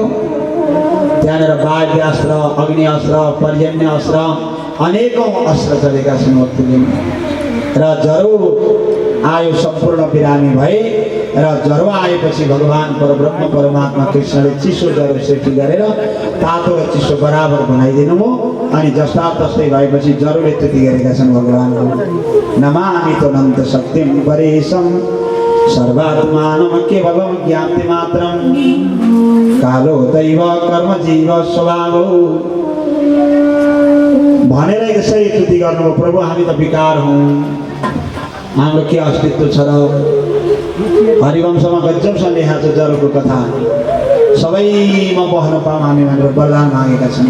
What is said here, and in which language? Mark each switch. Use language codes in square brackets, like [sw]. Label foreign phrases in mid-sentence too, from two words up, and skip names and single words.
[ne] त्यहाँनिर वाद्य अस्त्र, अग्नि अस्त्र, पर्जन्य अस्त्र, अनेकौँ अस्त्र चलेका छन् भक्तले र ज्वरो आयो, सम्पूर्ण बिरामी भए र ज्वरो आएपछि भगवान् परब्रह्म परमात्मा कृष्णले चिसो ज्वरो सृष्टि गरेर तातो र चिसो बराबर बनाइदिनु हो। अनि जस्ता तस्तै भएपछि ज्वरोले त्यति गरेका छन् भगवान्। [sa] नमामि त्वनन्त शक्तिं परेशं सर्वात्मानं केवलं ज्ञाति मात्रं कालो दैव कर्म जीव स्वभावो [ne] भनेर यसरी स्तुति गर्नुभयो। प्रभु हामी त विकार हौँ, हाम्रो के अस्तित्व छ र। हरिवंशमा गजबसँग लेखाएको छ ज्वरोको कथा, सबैमा बस्न पाऊँ हामी भनेर वरदान मागेका छन्।